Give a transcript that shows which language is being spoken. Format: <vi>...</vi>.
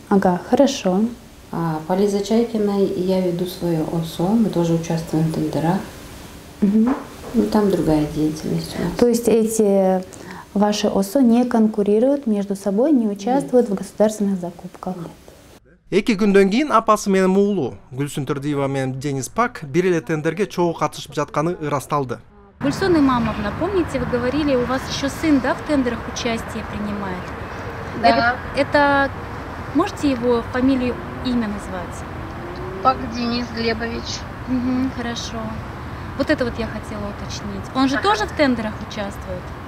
<ru>Ага, хорошо. А по Лизе Чайкиной я веду свое ОСО, мы тоже участвуем в тендерах. Ну, там другая деятельность у нас. То есть эти ваши ОСО не конкурируют между собой, не участвуют в государственных закупках?</ru> <ky>Эки күндөн кийин апасы менен уулу Гүлсүн Турдиева менен Денис Пак бир эле тендерге чогуу катышып жатканы ырасталды.</ky> <ru>Гульсун Имамовна, помните, вы говорили, у вас еще сын, да, в тендерах участие принимает? Да. Это можете его фамилию, имя назвать? Пак Денис Глебович. Хорошо. Вот это вот я хотела уточнить. Он же тоже в тендерах участвует?</ru>